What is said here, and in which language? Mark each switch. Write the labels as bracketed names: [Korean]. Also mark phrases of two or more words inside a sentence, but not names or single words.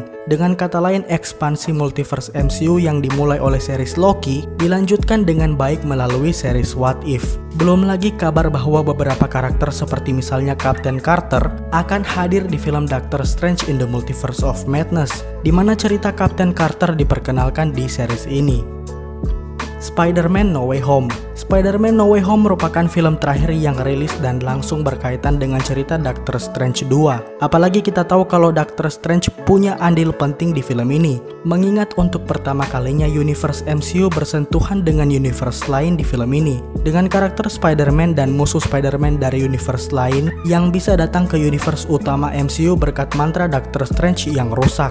[Indonesian] Dengan kata lain, ekspansi multiverse MCU yang dimulai oleh series Loki dilanjutkan dengan baik melalui series What If. Belum lagi kabar bahwa beberapa karakter seperti misalnya Captain Carter akan hadir di film Doctor Strange in the Multiverse of Madness, di mana cerita Captain Carter diperkenalkan di series ini. Spider-Man No Way Home. Spider-Man No Way Home merupakan film terakhir yang rilis dan langsung berkaitan dengan cerita Doctor Strange 2. Apalagi kita tahu kalau Doctor Strange punya andil penting di film ini, mengingat untuk pertama kalinya universe MCU bersentuhan dengan universe lain di film ini, dengan karakter Spider-Man dan musuh Spider-Man dari universe lain yang bisa datang ke universe utama MCU berkat mantra Doctor Strange yang rusak.